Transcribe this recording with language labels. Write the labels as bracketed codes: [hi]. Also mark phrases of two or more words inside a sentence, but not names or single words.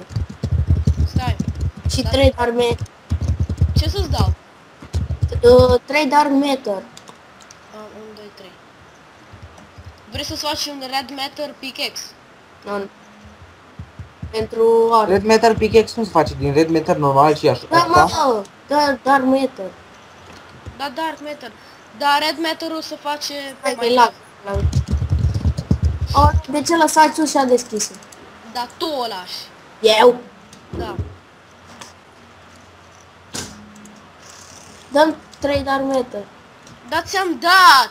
[ro] Stai. Și Da. [en] 3 dark matter. [ro] Ce să-ți dau? [en] 3 dark matter. 1, 2, 3. [ro] Vrei să-ți faci un [en] red matter pickaxe? [ro] Nu. Pentru art. [en] Red Matter pickaxe [ro] nu se face din [en] Red Matter [ro] normal și așa. Da, mă, da, [en] dark matter. [ro] Da, [en] dark matter. [ro] Dar [en] red matter- [ro] ul se face Hai că-i mai lag. De ce lăsați ușa deschisă? Dar tu o lași. Eu? Da. Dăm 3 [en] dark matter. [ro] Dar ți-am dat!